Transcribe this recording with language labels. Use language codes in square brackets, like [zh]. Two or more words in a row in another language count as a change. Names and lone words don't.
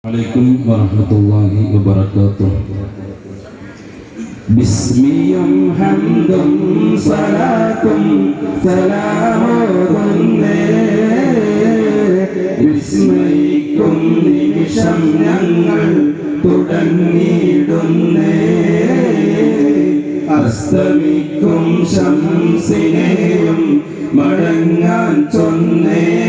[ar] عليكم ورحمة الله وبركاته. بسمي حمد صلاة سلام [ml] വിസ്മയിക്കും നിമിഷം ഞങ്ങൾ തുടങ്ങിയിടുന്നേ. അസ്തമിക്കും ശംസിനെയും മടങ്ങാൻ ചൊന്നേ.